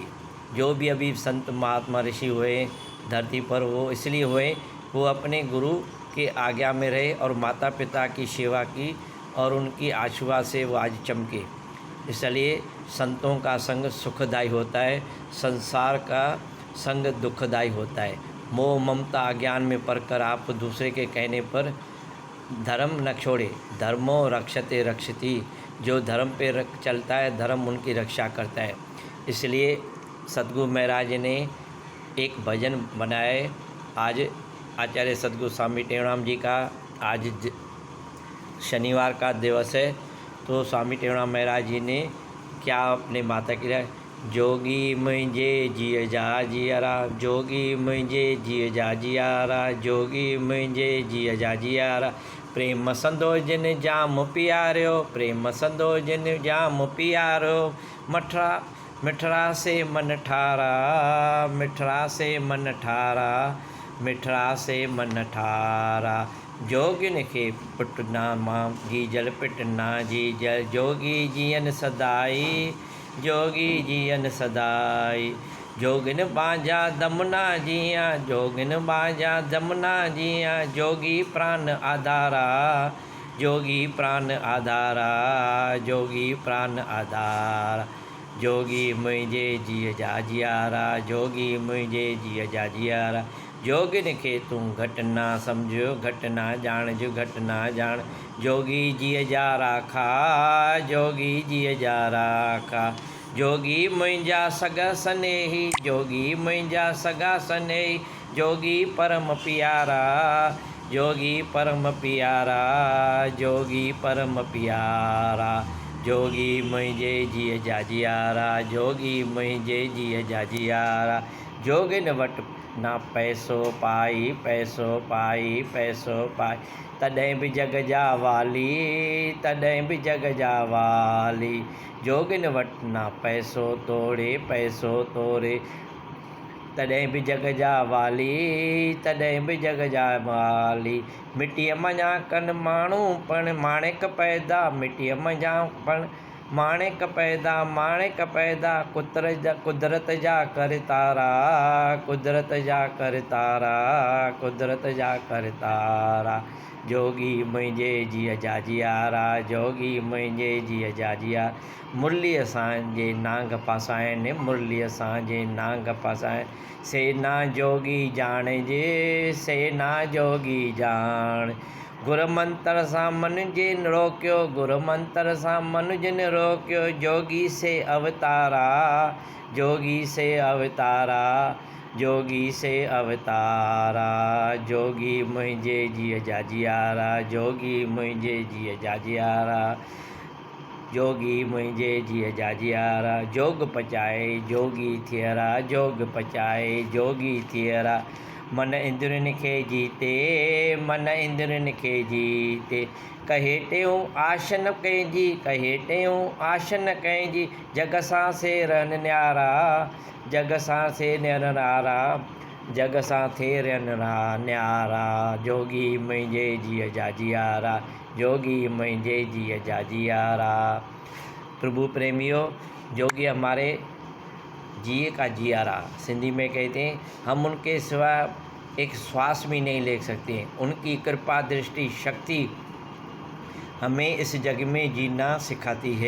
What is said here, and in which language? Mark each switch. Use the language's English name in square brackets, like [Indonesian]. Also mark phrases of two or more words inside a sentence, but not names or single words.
[Hindi] जो भी अभी संत महात्मा ऋषि हुए धरती पर, वो इसलिए हुए वो अपने गुरु के आज्ञा में रहे और माता पिता की सेवा की और उनकी आशीर्वाद से वो आज चमके। इसलिए संतों का संग सुखदायी होता है, संसार का संग दुखदायी होता है। मोह ममता अज्ञान में पड़कर आप दूसरे के कहने पर धर्म न छोड़े। [Sanskrit] धर्मो रक्षते रक्षति, [Hindi] जो धर्म पे चलता है धर्म उनकी रक्षा करता है। इसलिए सद्गुरु महाराज ने एक भजन बनाए। आज आचार्य सद्गुरु स्वामी टेवराम जी का आज शनिवार का दिवस है, तो स्वामी टेवराम महाराज जी ने क्या अपने माता की राय, [Sindhi] जोगी मुझे जिय जा जियारा, जोगी मुझे जिय जा जियारा, जोगी मुझे जिय जा जियारा, प्रेम संदो जिन जाम पियारो, प्रेम संदो जिन जाम पियारो, मिठरा से मन ठारा, मिठरा से मन ठारा, मिठरा से मन ठारा, जोगिन के पुटना माँ जी जल पिटना जी जल, जोगी जियन सदाई, जोगी जियन सदाई, जोगिन बाजा दमना जिया, जोगिन बाजा दमना जिया, जोगी प्राण आधारा, जोगी प्राण आधारा, जोगी प्राण आधारा, जोगी मुंहिंजे जीअ जा जियारा, जोगी मुंहिंजे जीअ जा जियारा। जोगिन खे तूं घटि ना सम्झो, घटि ना ॼाणिजो, घटि ना ॼाण। जोगी जीअ जा राखा, जोगी जीअ जा राखा। जोगी मुंहिंजा सॻा सनेही, जोगी मुंहिंजा सॻा सनेही। जोगी परम प्यारा, जोगी परम प्यारा, जोगी परम प्यारा। जोगी मुंहिंजे जीअ जा जियारा, जोगी मुंहिंजे जीअ जा जियारा। जोगिन वटि ना पैसो पाई, पैसो पाई, पैसो पाई। तॾहिं बि जग जा वाली, तॾहिं बि जग जा वाली। जोगिन वटि ना पैसो तोड़े, पैसो तोड़े। तॾहिं बि जग जा वाली, तॾहिं बि जग जा वाली। मिटीअ मञा कनि माण्हू पण माणिक पैदा, मिटीअ मञा पण माणिक पैदा, माणिक पैदा। कुदरत जा करतारा, कुदरत जा करतारा, कुदरत जा करतारा। जोगी मुंहिंजे जीअ जा जियारा, जोगी मुंहिंजे जीअ जा जियारा। मुरलीअ सां नांग पासाइनि, मुरलीअ सां नांग पासाइनि। सेना जोगी ॼाणिजे, सेना जोगी ॼाण। गुर मंत्र सां मन जिन रोकियो, गुर मंत्र सां मन जिन रोकियो। जोगी से अवतारा, जोगी से अवतारा, जोगी से अवतारा। जोगी मुंहिंजे जीअ जा जियारा, जोगी मुंहिंजे जीअ जा जियारा। जोगी मुंहिंजे जीअ जा जियारा। जोग पचाए जोगी थियरा, जोग पचाए जोगी थियरा। मन इंद्रियुनि खे जीते, मन इंद्रियुनि खे जीते। कहे टियों आश न कंहिंजी, कहे टियों आश न कंहिंजी। जग सां सेरनि न्यारा, जग सां से न्यारा, जग सां थियनि न्यारा। जोगी मुंहिंजे जीअ जा जियारा, जोगी मुंहिंजे जीअ जा जियारा। [Hindi] प्रभु प्रेमियों, [Sindhi] जोगी हमारे जिए का जियारा [Hindi] सिंधी में कहते हैं। हम उनके सिवा एक श्वास भी नहीं ले सकते हैं। उनकी कृपा दृष्टि शक्ति हमें इस जग में जीना सिखाती है।